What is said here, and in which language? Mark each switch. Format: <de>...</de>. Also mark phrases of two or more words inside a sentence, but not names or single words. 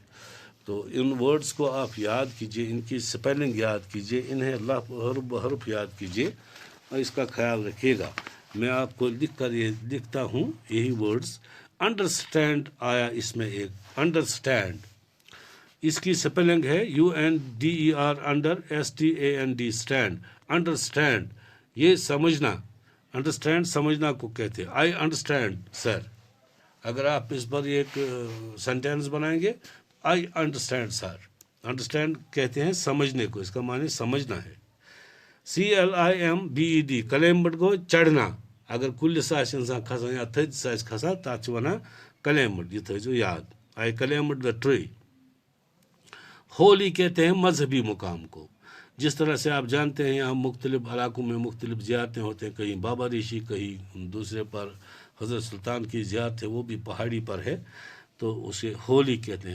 <hi>तो इन वर्ड्स को आप याद कीजिए, इनकी स्पेलिंग याद कीजिए, इन्हें हर्फ याद कीजिए और इसका ख्याल रखिएगा. मैं आपको लिखता हूँ यही वर्ड्स. अंडरस्टैंड आया इसमें एक. अंडरस्टैंड, इसकी स्पेलिंग है UNDER, अंडर STAND, स्टैंड. अंडरस्टैंड ये समझना. अंडरस्टैंड समझना को कहते हैं.</hi> <en>I understand sir.</en> <hi>अगर आप इस पर एक सेंटेंस बनाएंगे,</hi> <en>I understand sir.</en> <hi>अंडरस्टैंड कहते हैं समझने को, इसका माने समझना है. CLIMBED, क्लाइम्बड को चढ़ना.</hi> <ks>अगर कुलिस इंसान खसान या थज खसान तथ वन क्लाइम्बड. ये थो याद.</ks> <en>I climbed the tree.</en> <hi>होली कहते हैं मजहबी मुकाम को. जिस तरह से आप जानते हैं यहाँ मुख्तलिफ इलाकों में मुख्तलिफ ज़ियारतें होते हैं. कहीं बाबा ऋषि, कहीं दूसरे पर हज़रत सुल्तान की ज़ियारत है, वो भी पहाड़ी पर है, तो उसे होली कहते हैं.</hi>